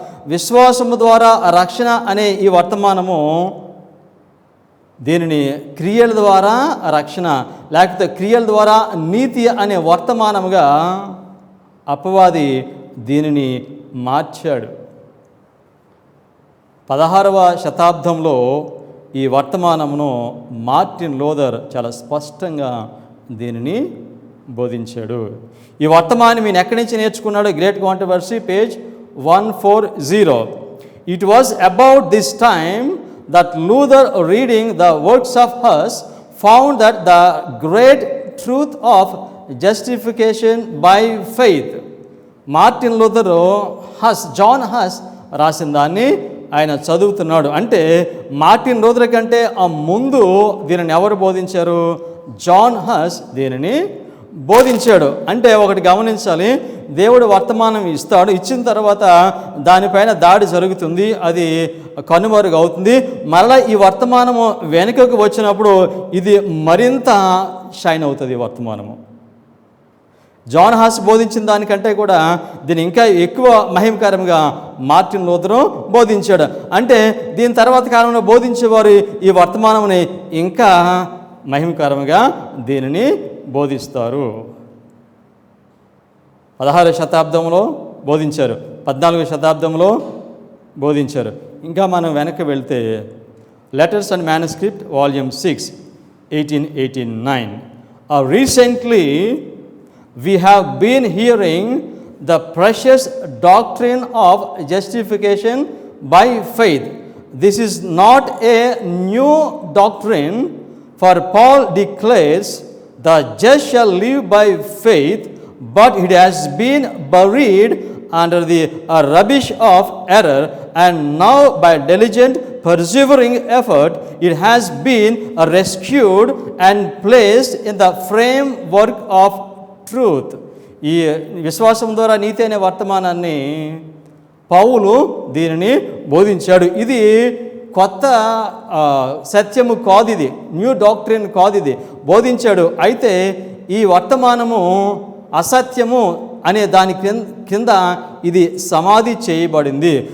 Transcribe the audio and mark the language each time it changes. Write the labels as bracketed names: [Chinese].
[Telugu] విశ్వాసము ద్వారా రక్షణ అనే ఈ వర్తమానము దీనిని క్రియల ద్వారా రక్షణ లేకపోతే క్రియల ద్వారా నీతి అనే వర్తమానముగా అపవాది దీనిని మార్చాడు. 16వ శతాబ్దంలో ఈ వర్తమానమును మార్టిన్ లూథర్ చాలా స్పష్టంగా దీనిని బోధించాడు. ఈ వర్తమానం ఈయన ఎక్కడి నుంచి నేర్చుకున్నాడు? Great controversy, page 140. [English] It was about this time that Luther, reading the works of Huss, found that the great truth of justification by faith. [Telugu] Martin Luther John has రాసిన దాన్ని ఆయన చదువుతున్నాడు. అంటే మార్టిన్ లూథర్ కంటే ఆ ముందు దీనిని ఎవరు బోధించారు? జాన్ హస్ దీనిని బోధించాడు. అంటే ఒకటి గమనించాలి, దేవుడు వర్తమానం ఇస్తాడు, ఇచ్చిన తర్వాత దానిపైన దాడి జరుగుతుంది, అది కనుమరుగు అవుతుంది. మరలా ఈ వర్తమానము వెనుకకు వచ్చినప్పుడు ఇది మరింత షైన్ అవుతుంది. ఈ వర్తమానము జాన్ హాస్ బోధించిన దానికంటే కూడా దీన్ని ఇంకా ఎక్కువ మహిమకరంగా మార్టిన్ లూథర్ బోధించాడు. అంటే దీని తర్వాత కాలంలో బోధించేవారు ఈ వర్తమానముని ఇంకా మహిమకరంగా దీనిని బోధిస్తారు. 16వ శతాబ్దంలో బోధించారు, 14వ శతాబ్దంలో బోధించారు. ఇంకా మనం వెనక్కి వెళ్తే letters and manuscript volume 6 1889. [English] Recently we have been hearing the precious doctrine of justification by faith. This is not a new doctrine, for Paul declares the just shall live by faith, but it has been buried under the rubbish of error, and now by diligent persevering effort it has been rescued and placed in the framework of truth. [Telugu] ఈ విశ్వాసం ద్వారా నీతి అనే వర్తమానాన్ని పౌలు దీనిని బోధించాడు. ఇది కొత్త సత్యము కాదు, ఇది [English] new doctrine [Telugu] కాదు, ఇది బోధించాడు. అయితే ఈ వర్తమానము అసత్యము అనే దాని కింద ఇది సమాధి చేయబడింది.